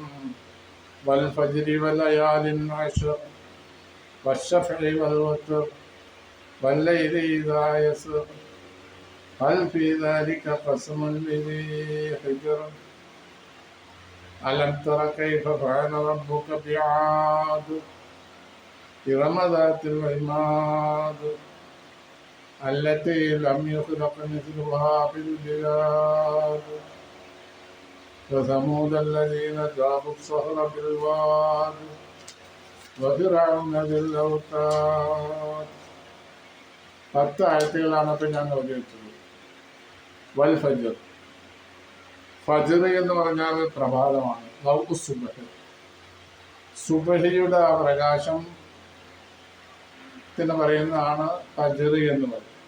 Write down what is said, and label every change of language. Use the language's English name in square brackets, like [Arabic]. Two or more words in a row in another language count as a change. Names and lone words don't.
[Arabic] والفجر وليال عشر والشفع والوتر والليل إذا يسر هل في ذلك قسم لذي حجر ألم تر كيف فعل ربك بعاد إرم ذات العماد التي لم يخلق مثلها في البلاد وثمود الذين جابوا الصخر بالواد وفرعون ذي الأوتاد. [Malayalam] 10 ആയത്തുകളാണ് ഇപ്പം ഞാൻ ഓതിവെച്ചത്. [Arabic] والفجر. [Malayalam] ഫജ്ർ എന്ന് പറഞ്ഞാൽ പ്രഭാതമാണ്. ലൗ സുബ്ഹ്, സുബ്ഹിയുടെ ആ പ്രകാശത്തിന് പറയുന്നതാണ് ഫജ്ർ എന്ന് പറയുന്നത്.